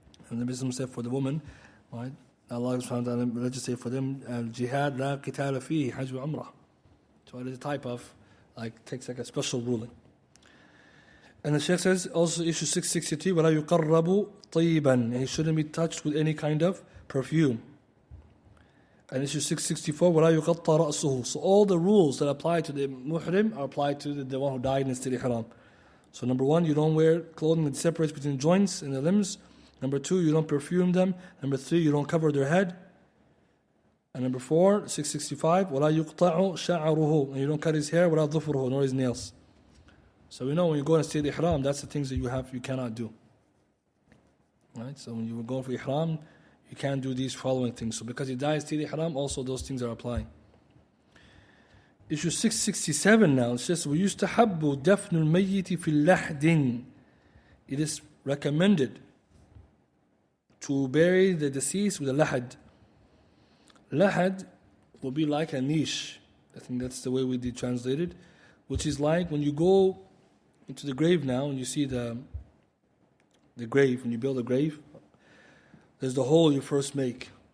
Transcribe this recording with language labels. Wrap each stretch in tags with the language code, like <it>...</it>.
<en>And the Muslim said for the woman, right? Allah subhanahu wa ta'ala legislate for them,</en> <ar>jihad la qitala fihi,</ar> <en>Hajj wa Umrah. So it is a type of, takes a special ruling. And the Shaykh says, also issue 663,</en> <ar>وَلَا يُقَرَّبُ طِيبًا.</ar> <en>He shouldn't be touched with any kind of perfume. And issue 664,</en> <ar>وَلَا يُقَطَّ رَأْسُهُ.</ar> <en>So all the rules that apply to the muhrim are applied to the one who died in the state of ihram. So number one, you don't wear clothing that separates between joints and the limbs. Number two, you don't perfume them. Number three, you don't cover their head. And number four, 665,</en> <ar>وَلَا يُقْطَعُ شَعَرُهُ.</ar> <en>And you don't cut his hair,</en> <ar>وَلَا ظُفُرُهُ,</ar> <en>nor his nails. So we know when you go in a state of ihram, that's the things that you cannot do. Right? So when you were going for ihram, you can't do these following things. So because you die in state of ihram, also those things are applying. Issue 667 now. It says,</en> <ar>وَيُسْتَحَبُّ دَفْنُ الْمَيِّتِ فِي اللَّحْدٍ.</ar> <en>It is recommended to bury the deceased with a lahad. Lahad will be like a niche. I think that's the way we did translate it. Which is like when you go into the grave now and you see the grave, when you build a grave, there's the hole you first make.</en>